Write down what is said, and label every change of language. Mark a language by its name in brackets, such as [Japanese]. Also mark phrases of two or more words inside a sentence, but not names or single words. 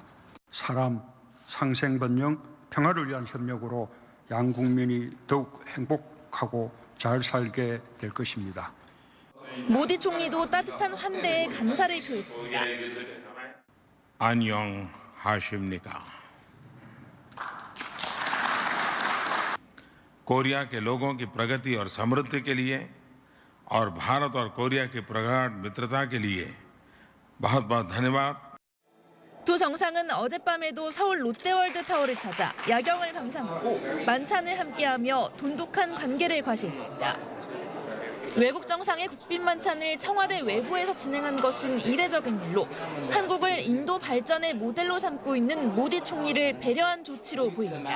[Korean] 사람, 상생번영, 평화를 위한 협력으로 양국민이 더욱 행복하고 잘 살게 될 것입니다. 모디 총리도 따뜻한 환대에 감사를 표했습니다. 안녕하십니까. [Hindi] कोरिया के लोगों की प्रगति और समृद्धि के लिए और भारत और कोरिया की प्रगाढ़ मित्रता के लिए बहुत-बहुत धन्यवाद. [Korean] 두 정상은 어젯밤에도 서울 롯데월드 타워를 찾아 야경을 감상하고 만찬을 함께하며 돈독한 관계를 과시했습니다. 외국 정상의 국빈 만찬을 청와대 외부에서 진행한 것은 이례적인 일로 한국을 인도 발전의 모델로 삼고 있는 모디 총리를 배려한 조치로 보입니다.